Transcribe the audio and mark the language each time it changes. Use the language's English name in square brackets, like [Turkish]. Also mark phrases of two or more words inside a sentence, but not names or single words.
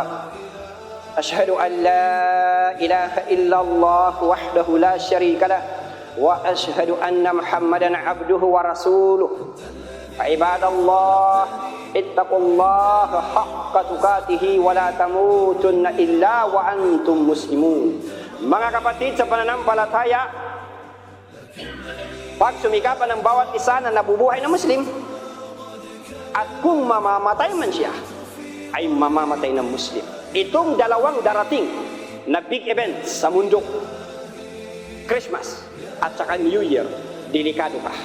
[Arabic] أشهد أن لا إله إلا الله وحده لا شريك له وأشهد أن محمدا عبده ورسوله. عباد الله اتقوا الله حق تقاته ولا تموتن إلا وأنتم مسلمون. [Filipino] Mga kapatid sa pananampalataya, pagsumikapan ng bawat isa na nabubuhay na Muslim, at kung mamamatay man siya, ay mamamatay ng Muslim. Itong dalawang darating na [English] big events [Filipino] sa mundo, Christmas at saka New Year, delikado ka.